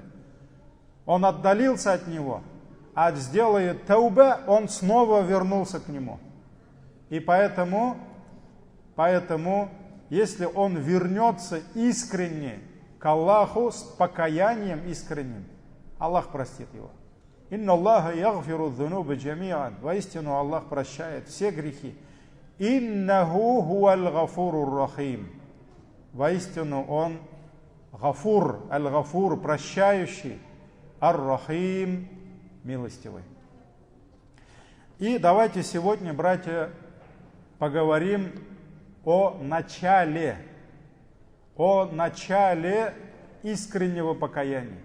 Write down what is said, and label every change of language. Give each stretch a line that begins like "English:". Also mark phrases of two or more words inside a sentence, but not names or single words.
Russian: Он отдалился от Него. А сделая тауба, он снова вернулся к Нему. И поэтому, если он вернется искренне к Аллаху, с покаянием искренним, Аллах простит его.
Arabic: إن الله يغفر الذنوب جميعا.
Russian: Воистину Аллах прощает все грехи.
Arabic: إنه هو الغفور الرحيم.
Russian: Воистину Он гафур, аль-гафур, прощающий, ар-рахим, милостивый. И давайте сегодня, братья, поговорим о начале искреннего покаяния.